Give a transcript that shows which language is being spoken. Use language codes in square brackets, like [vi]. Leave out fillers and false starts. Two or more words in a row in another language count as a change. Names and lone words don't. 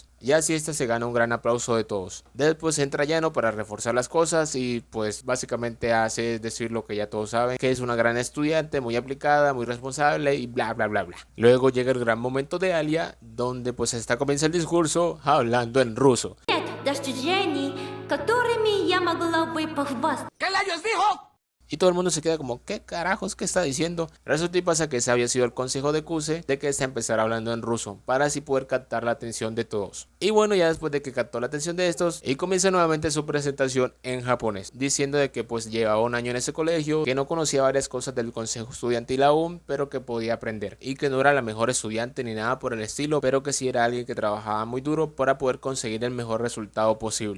[es] Y así esta se gana un gran aplauso de todos. Después entra Yano para reforzar las cosas y pues básicamente hace decir lo que ya todos saben, que es una gran estudiante, muy aplicada, muy responsable y bla bla bla bla. Luego llega el gran momento de Alia, donde pues esta comienza el discurso hablando en ruso. [ru] Достижений, которыми я могла бы похвастаться. [es] Y todo el mundo se queda como, ¿qué carajos que está diciendo? Resulta y pasa que ese había sido el consejo de Kuze de que éste empezara hablando en ruso, para así poder captar la atención de todos. Y bueno, ya después de que captó la atención de estos, y comienza nuevamente su presentación en japonés, diciendo de que pues llevaba un año en ese colegio, que no conocía varias cosas del consejo estudiantil aún, pero que podía aprender, y que no era la mejor estudiante ni nada por el estilo, pero que sí era alguien que trabajaba muy duro para poder conseguir el mejor resultado posible.